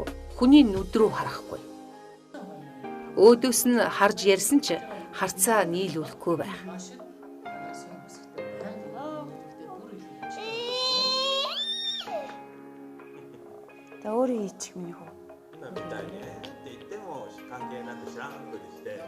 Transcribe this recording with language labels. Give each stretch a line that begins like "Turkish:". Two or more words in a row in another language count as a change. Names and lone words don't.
Mongolian: Хүний нүд рүү харахгүй. Өөдөөс нь харж ярьсан ч харцаа нийлүүлэхгүй байх. Та өөрөө хийчих юм юу?
Japanese: 今みたいにねって言っても関係なく知らんふりして